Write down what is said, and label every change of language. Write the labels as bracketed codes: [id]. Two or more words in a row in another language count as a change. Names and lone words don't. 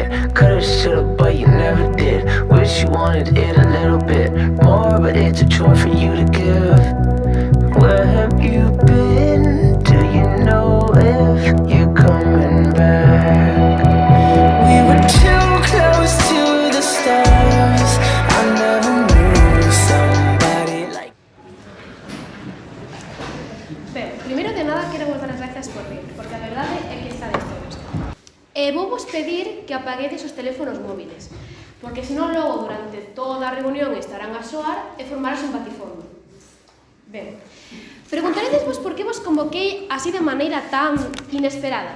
[en] Coulda, shoulda, but you never did. Wish you wanted it a little bit more, but it's a chore for you to give. Where have you been? Do you know if you're coming back? We were too close to the stars. I never knew somebody like. [gl] Ben, primeiro de nada quero vos dar as grazas por vir, porque a verdade é que estades todos. E vou vos pedir que apaguedes os teléfonos móviles, porque senón logo durante toda a reunión estarán a soar e formarás un batifondo. Ben, preguntaredesvos por que vos convoquei así de maneira tan inesperada.